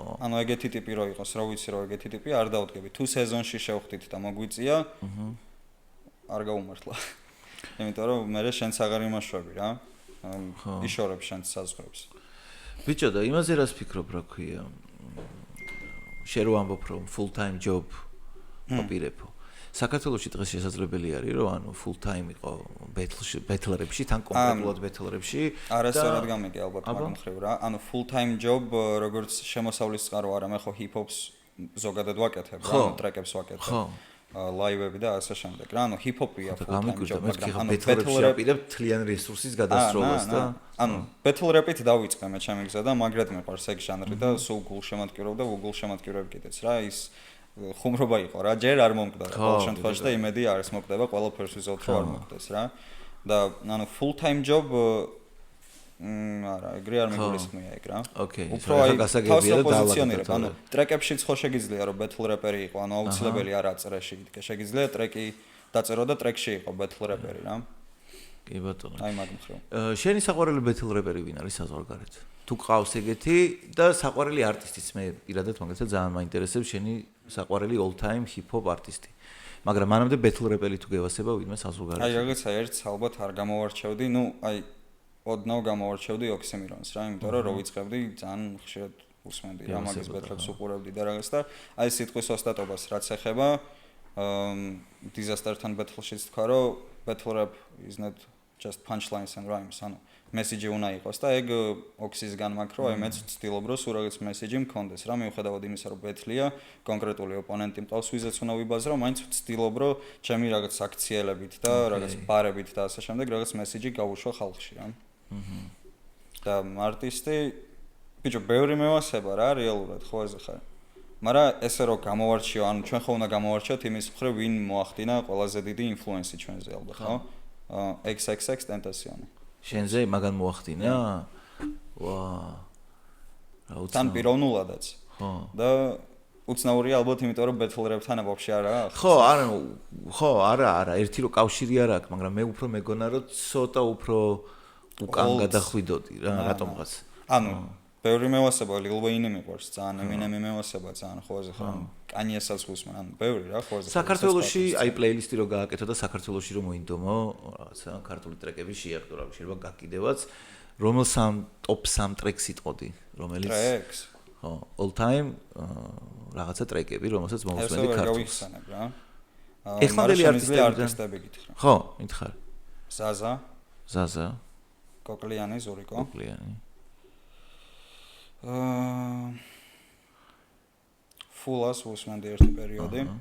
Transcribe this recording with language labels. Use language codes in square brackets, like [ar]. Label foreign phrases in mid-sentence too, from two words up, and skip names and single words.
[ka] ანუ ეგეთი ტიპი რო იყოს რა ვიცი რომ ეგეთი ტიპი არ დაუდგები თუ სეზონში შევხვდით და მოგვიწია არ გაუმართლა იმიტომ რომ მე შენც აღარ იმაშვები რა იშორებ შენც საზღვრებს ბიჭო და იმაზე რას ფიქრობ რა ქვია შენ რო ამბობ რომ [en] full time job [ka] ოპირებო საქართველოში დღეს შესაძლებელი არის რომ ანუ [en] full time [ka] იყო ბეთლერებში თან კონკრეტულად ბეთლერებში არასწორად გამიგე ალბათ მაგ მხრივ რა ანუ [en] full time job [ka] როგორც შემოსავლის წყარო არა მე ხო [en] hip hops [ka] ზოგადად ვაკეთებ რა ტრეკებს ვაკეთებ ლაივები და ასე შემდეგ რა ანუ [en] hip hop- [ka] ია [en] full time job [ka] მაგრამ ბეთლერებში აპირებ თლიან რესურსის გადასროლას და ანუ [en] battle rap- [ka] ით დავიწყე მე ჩემი გზა და მაგრად მეყვარს ეგ ჟანრი და სულ გულშემატკივრობ და უგულშემატკივრებ კიდეც რა ის ხუმრობა იყო რა ჯერ არ მომკვდა ყოველ შემთხვევაში და იმედი არის მოკდება ყველაფერს ვიზოთ რომ არ მოკდეს რა და ანუ [en] full time job [ka] არა ეგრე არ მეგულისხმია ეგ რა უფრო აი გასაგებია და დავაპოზიციონირებ ანუ ტრეკებშიც ხო შეგიძლია რომ [en] battle rapper- [ka] ი იყო ანუ აუცილებელი არა წერაში იდგა შეგიძლია ტრეკი დაწერო და ტრეკში იყო [en] battle rapper- [ka] ი რა კი ბატონო. აი მაგ მხრივ. შენი საყვარელი [en] battle rapper- [ka] ი ვინ არის საზღვარგარეთ? თუ ყავს ეგეთი და საყვარელი არტისტიც მე პირადად მაგასაც ძალიან მაინტერესებს შენი საყვარელი [en] all time hip hop [ka] არტისტი. მაგრამ მანამდე [en] battle rapper- [ka] ი თუ გევასება ვინმე საზღვარგარეთ? აი რაღაცა ერთს ალბათ არ გამოვარჩევდი, ნუ აი ოდნავ გამოვარჩევდი ოქსიმირონს რა, იმიტომ რომ რო ვიწყებდი ძალიან ხშირად უსმენდი რა მაგის battle-ს უყურებდი და რაღაც და აი სიტყვის ოსტატობას რაც ეხება disaster-თან battle-შიც თქვა რომ [en] battle rap is not just punchlines and rhymes, [ka] ანუ მესიჯი უნდა იყოს და ეგ ოქსისგან მაქრო, აი მეც ვცდილობ რომ სულ რაღაც მესიჯი მქონდეს რა, მიუხედავად იმისა რომ ბეთლია, კონკრეტული ოპონენტი მყავს, ვიზეც უნდა ვიბაზრო, მაინც ვცდილობ რომ ჩემი რაღაც აქციელებით და რაღაც ბარებით და ასე შემდეგ რაღაც მესიჯი გავუშვა ხალხში რა. და არტისტი ბიჭო, ბევრი მევასება რა, რეალურად ხო ეს ხარ. მაგრამ ესე რომ გამოვარჩიო, ანუ ჩვენ ხო უნდა გამოვარჩიოთ იმის მხრივ ვინ მოახდინა ყველაზე დიდი ინფლუენსი ჩვენზე ალბათ, ხო? XXX Tentacion. შენზე მაგან მოახდინა? ვა. თან პიროვნულადაც. ხო. და უცნაურია ალბათ, იმიტომ რომ [en] battle rap- [ka] თან ვაფშე არა აქვს. ხო, არა, ერთი რო კავშირი არ აქვს, მაგრამ მე უფრო მეგონა რომ ცოტა უფრო უკან გადახვიდოდი რა, რატომღაც. ანუ ბევრი მევასება Lil Wayne-ი მიყვარს, ძალიან Eminem-ი მევასება, ძალიან ხოაზე ხარ. კანიესაც ხუსმან, ანუ ბევრი რა ხოაზე. საქართველოში აი პლეილისტი რო გააკეთო და საქართველოში რო მოინდომო, რაღაცა ქართული ტრეკები შეახტო რა, შეიძლება გაკიდევაც. რომელ top 3 ტრეკს იტყოდი, რომელიც ტრეკს? ხო, [en] all time [ka] რაღაცა ტრეკები, რომელსაც მოусმენდი ქართულს. ქართულს. გავიხსენებ რა. ეხლანდელი არტისტები გითხრა. ხო, მითხარ. ზაზა, კოკლიანი, ზურიკო. კოკლიანი. ფულას უსმენდი ერთი პერიოდი.